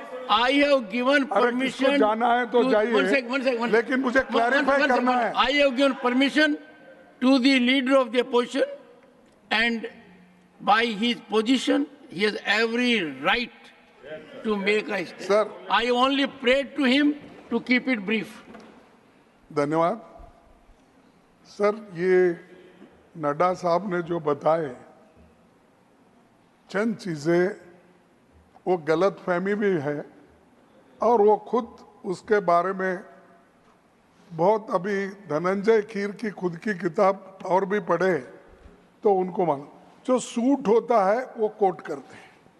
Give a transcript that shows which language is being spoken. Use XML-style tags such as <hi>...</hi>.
<en>I have given permission.</en> <hi>अगर किसको जाना है तो जाइए।</hi> <en>One second.</en> <hi>लेकिन मुझे क्लैरिफाई करना है।</hi> <en>I have given permission to the leader of the opposition, and by his position, he has every right to make a statement. Sir. I only prayed to him to keep it brief.</en> <hi>धन्यवाद। Sir, ये नड्डा साहब ने जो बताए चंद चीजें, वो गलत फहमी भी है और वो खुद उसके बारे में बहुत, अभी धनंजय कीर की खुद की किताब और भी पढ़े तो उनको मालूम, जो सूट होता है वो कोट करते हैं।</hi>